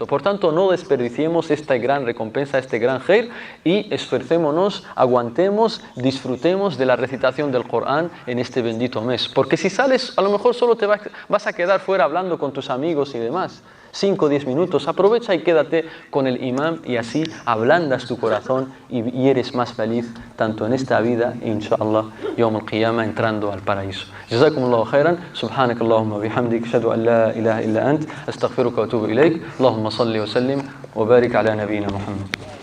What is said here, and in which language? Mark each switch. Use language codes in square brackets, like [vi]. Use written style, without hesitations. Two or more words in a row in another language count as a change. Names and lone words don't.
[es] Por tanto, no desperdiciemos esta gran recompensa, este gran khair, y esforcémonos, aguantemos, disfrutemos de la recitación del Corán en este bendito mes. Porque si sales, a lo mejor solo te vas a quedar fuera hablando con tus amigos y demás. 5 o 10 minutos, aprovecha y quédate con el imam y así ablandas tu corazón y eres más feliz tanto en esta vida e [ar] إن شاء الله يوم القيامة [es] entrando al paraíso. [ar] جزاكم الله خيرا، سبحانك اللهم وبحمدك، أشهد أن لا إله إلا أنت، أستغفرك وأتوب إليك، اللهم صل وسلم وبارك على نبينا محمد.